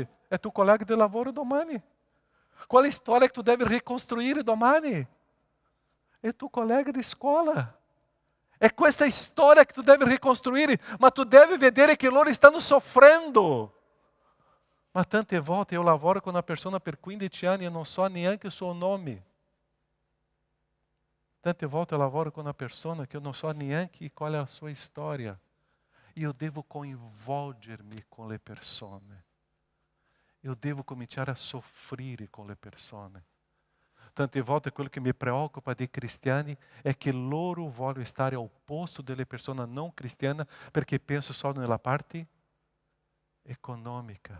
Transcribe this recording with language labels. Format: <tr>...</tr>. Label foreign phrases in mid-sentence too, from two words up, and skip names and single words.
<it>È tuo collega di lavoro domani. Qual è la storia che tu devi ricostruire domani? È tuo collega di scuola. È questa storia che tu devi ricostruire, ma tu devi vedere che loro stanno soffrendo. Ma tante volte eu lavoro</it> <pt>com uma pessoa</pt> <it>per 15 anni e non so neanche il suo nome. Tante volte eu lavoro</it> <pt>com uma pessoa que eu não</pt> <it>so neanche qual é a sua storia. Io devo coinvolgermi con le persone. Io devo cominciare a soffrire con le persone. Tante volte quello che mi preoccupa dei cristiani è che loro vogliono stare al posto delle persone non cristiane perché penso solo nella parte economica.</it>